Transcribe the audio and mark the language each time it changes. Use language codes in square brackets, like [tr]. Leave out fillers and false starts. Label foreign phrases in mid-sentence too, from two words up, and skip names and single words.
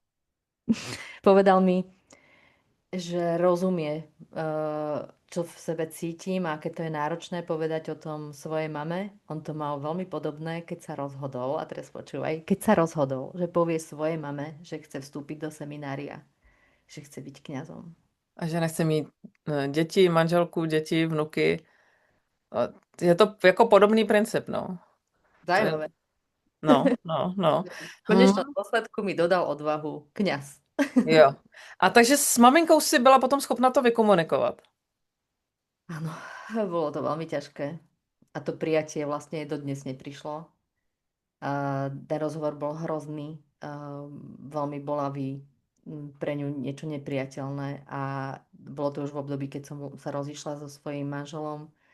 [sk] Povedal mi, že rozumie, čo v sebe cítim a aké to je náročné povedať o tom svojej mame. On to mal veľmi podobné, keď sa rozhodol, a teraz počúvaj, keď sa rozhodol, že povie svojej mame, že chce vstúpiť do seminária, že chce byť kňazom. [cs] A že nechce mít děti, manželku, děti, vnuky. A je to jako podobný princip, no. To je, Zajímavé. no. [sk] V [cs] Hm, [sk] konečnom dôsledku mi dodal odvahu kňaz. [cs] jo. A takže s maminkou si byla potom schopna to vykomunikovat. [sk] Áno, bolo to veľmi ťažké. A to prijatie vlastne dodnes neprišlo. A ten rozhovor bol hrozný, veľmi bolavý, pre ňu niečo nepriateľné a bolo to už v období, keď som sa rozišla so svojím manželom.